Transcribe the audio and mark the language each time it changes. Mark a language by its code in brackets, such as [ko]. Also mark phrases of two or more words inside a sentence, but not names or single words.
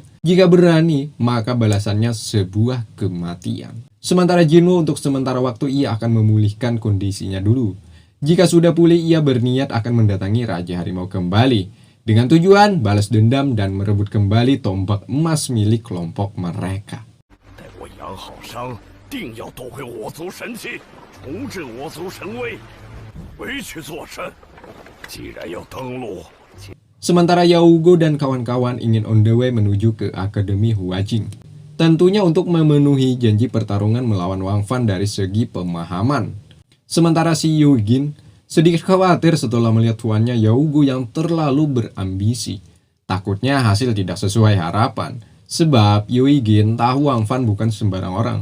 [id] Jika berani, maka balasannya sebuah kematian. Sementara Jinwoo untuk sementara waktu ia akan memulihkan kondisinya dulu. Jika sudah pulih, ia berniat akan mendatangi Raja Harimau kembali dengan tujuan balas dendam dan merebut kembali tombak emas milik kelompok mereka. [zh] 定要夺回我族神器，重振我族神威，回去做甚？既然要登陆， [id] Sementara Yao Guo dan kawan-kawan ingin [en] on the way [id] menuju ke Akademi Huajing. Tentunya untuk memenuhi janji pertarungan melawan Wang Fan dari segi pemahaman. Sementara si Yu Jin sedikit khawatir setelah melihat tuannya Yao Guo yang terlalu berambisi. Takutnya hasil tidak sesuai harapan. Sebab Yu Jin tahu Wang Fan bukan sembarang orang.